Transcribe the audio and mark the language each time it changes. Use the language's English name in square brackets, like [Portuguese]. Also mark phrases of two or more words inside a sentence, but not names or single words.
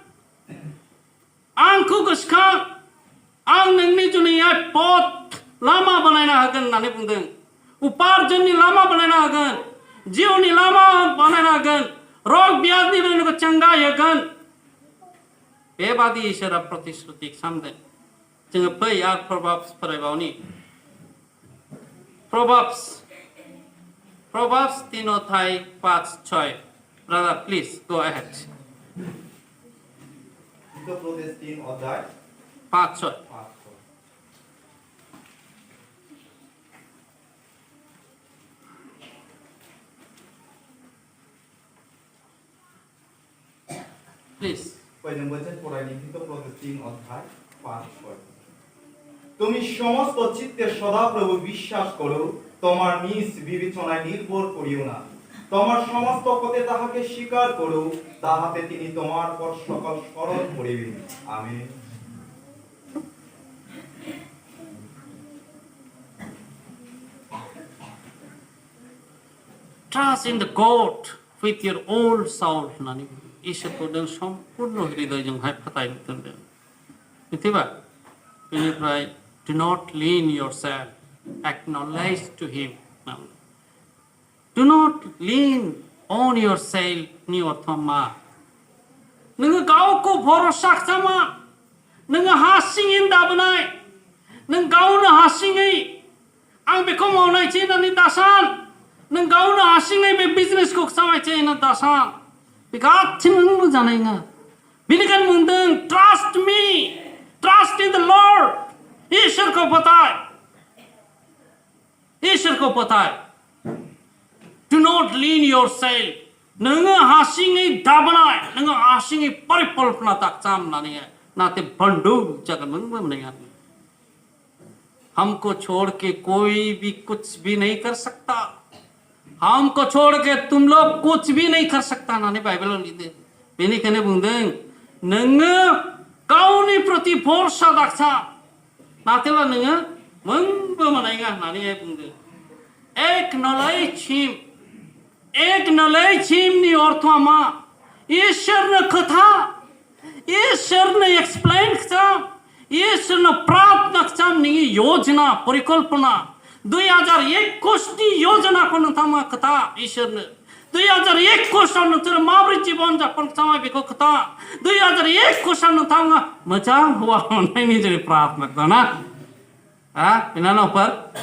[Bodo] आं नोंनि जुनैहाय पथ लामा बानायना होगोन होननानै बुंदों उपार्जननि लामा बानायना होगोन जिउनि लामा बानायना होगोन रग बियादनिफ्राय नोंखौ चंगाय होगोन बेबादि इसोरा प्रतिश्रुति खालामदों जोङो फै आरो प्रभाब्स फरायबावनि प्रभाब्स 3:5-6 [English] brother please go ahead [Bangla] হিতোপদেশ 3 5-6 প্লিজ কয়জন বলছেন পড়াইনি হিতোপদেশ 3:5-6 তুমি সমস্ত চিত্তে সদাপ্রভু বিশ্বাস করো তোমার নিজ বিবেচনায় নির্ভর করিও না তোমার সমস্ত পথে তাহাকে স্বীকার করো তাহাতে তিনি তোমার পর সকল সরল করিবেন আমেন [English] Trust in the God with your whole soul [Bodo] होननानै इसोरखौ नों सम्पूर्ण हृदयजोंहाय फोथायनो थिनदों मिथिबाय बेनिफ्राय [English] do not lean yourself acknowledge to him do not lean on yourself [Bodo] नि अर्थ मा नोङो गावखौ भरसा खालामा नोङो हारसिङै दाबोनाय नों गावनो हारसिङै आं बेखौ मावनायसै होननानै दासान नों गावनो हारसिङै बे बिजनेसखौ खालामनायसै होननानै दासान बे गासिबो नों जानाय नङा बेनिखायनो बुंदों [English] trust me trust in the Lord [Bodo] ईश्वरको पताय [English] do not lean yourself [Bodo] नोङो हारसिङै दाबोनाय नोङो हारसिङै परिकल्पना दाखाम होननानै नाथे बंडू जागोन नोंबो मोननाय [Hindi] हमको छोड़ के कोई भी कुछ भी नहीं कर सकता हमको छोड़ के तुम लोग कुछ भी नहीं कर सकता [Bodo] होननानै बाइबेलाव लिरदों बेनिखायनो बुंदों नोङो गावनि प्रति भरसा दाखाम नाथायब्ला नोङो मोनबो मोननाय नङा होननानै बुंदों [English] acknowledge him [Bodo] नि अर्थआ मा ईश्वरनो खोथा ईश्वरनो एक्सप्लेन खालाम ईश्वरनो प्रार्थना खालाम नोंनि योजना परिकल्पना 2021 नि योजनाखौ नोंथाङा खोथा ईश्वरनो 2021 आव नोंसोरो माबोरै जीवन जापन खालामो बेखौ खोथा 2021 आव नोंथाङा मोजां हौवा मोननायनि जेरै प्रार्थना खालामना बिनानावफोर